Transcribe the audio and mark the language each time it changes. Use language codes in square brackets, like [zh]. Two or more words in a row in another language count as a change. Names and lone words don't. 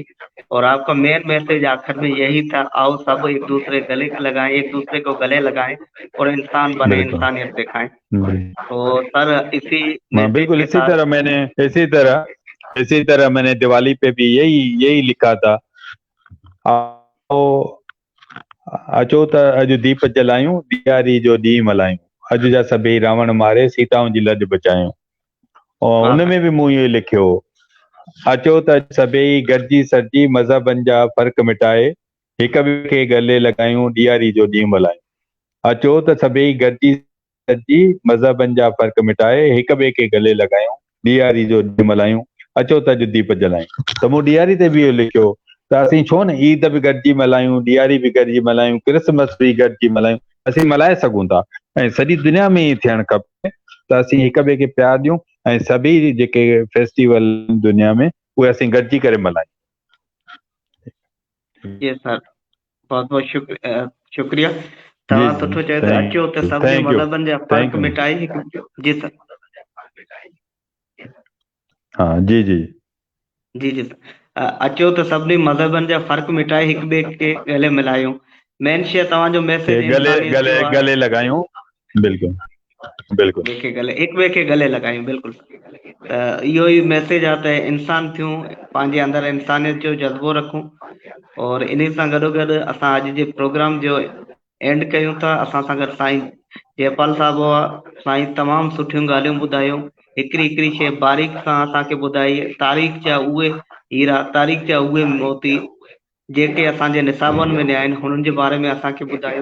[hi] और आपका मेन मैसेज आखिर में यही था, आओ सब एक दूसरे गले लगाएं, एक दूसरे को गले लगाएं और इंसान बने, बिल्कुल। इंसानियत दिखाएं। जी। तो सर इसी हाँ मैसेज बिल्कुल, के इसी साथ तरह मैंने इसी तरह मैंने दिवाली पे भी यही यही लिखा था। [sd] आओ अचो त अॼु दीप जलायूं, ॾियारी जो ॾींहुं मल्हायूं, अॼु जा सभई रावण मारे सीताऊं जी लॼ बचायूं। [hi] और वाह उन में भी [sd] मूं इहो लिखियो, अचो त सभई गॾिजी सॾिजी मज़हबनि जा फ़र्क़ मिटाए हिक ॿिए खे गले लॻायूं, ॾियारी जो ॾींहुं मल्हायूं। अचो त सभई गॾिजी सॾिजी मज़हबनि जा फ़र्क़ मिटाए हिक ॿिए खे गले लॻायूं, ॾियारी जो ॾींहुं मल्हायूं। अचो त अॼु दीप जलायूं। त मूं ॾियारी ते बि इहो लिखियो, त असीं छो न ईद बि गॾिजी मल्हायूं, ॾियारी बि गॾिजी मल्हायूं, क्रिसमस बि गॾिजी मल्हायूं। असीं मल्हाए सघूं था ऐं सॼी दुनिया में ई थियणु खपे त असीं हिक ॿिए खे प्यार ॾियूं ऐं सभई जेके फेस्टिवल दुनिया में उहे असीं गॾिजी करे मल्हायूं। [hi] जी सर, बहुत बहुत शुक्रिया। जी [sd] तव्हां [hi] जी, [sd] सुठो चयो त [en] थैंक [sd] अचो त [en] यू, [sd] सभिनी [en] thank you, [sd] मज़हबनि जा [en] थैंक [sd] फ़र्क़ [en] यू। [sd] मिटाए हिकु। जी सर। [hi] हाँ जी जी। जी जी सर। [sd] अचो त सभिनी मज़हबनि जा फ़र्क़ मिटाए हिक ॿिए खे गले मिलायूं। मेन शइ तव्हांजो मैसेज [hi] के गले [sd] इंसानियत गले जो आहे। [hi] गले लगायूं। बिल्कुल बिल्कुल। [sd] ॿिए खे गले, हिक ॿिए खे गले लॻायूं, बिल्कुलु। त इहो ई मैसेज आहे त इंसान थियूं, पंहिंजे अंदरि इंसानियत जो जज़्बो रखूं। और इन सां गॾोगॾु असां अॼु जे प्रोग्राम जो एंड कयूं था। असां सां गॾु साईं जयपाल साहब हुआ साईं तमामु सुठियूं ॻाल्हियूं ॿुधायूं, हिकिड़ी हिकिड़ी शइ बारीक सां असांखे ॿुधाई, तारीख़ जा उहे हीरा, तारीख़ जा उहे मोती जेके असांजे निसाबनि में न आहिनि, हुननि जे बारे में असांखे ॿुधायो।